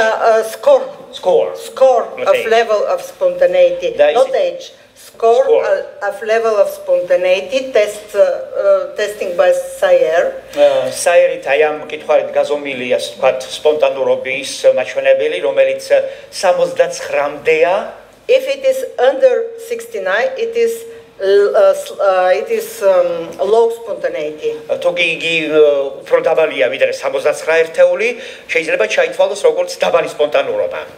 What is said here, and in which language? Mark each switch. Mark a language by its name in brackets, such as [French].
[English] Score of level of spontaneity, not age. Score of level of spontaneity testing by Sayer. [Georgian] Sayer-ით აი ამ კითხვით გაზომილია, ასე ვთქვათ, სპონტანურობის მაჩვენებელი, რომელიც 69-მდეა. [English] If it is under 69, it is low spontaneity. [Georgian] თუკი იგი უფრო დაბალია ვიდრე 69 ერთეული, შეიძლება ჩაითვალოს როგორც დაბალი სპონტანურობა.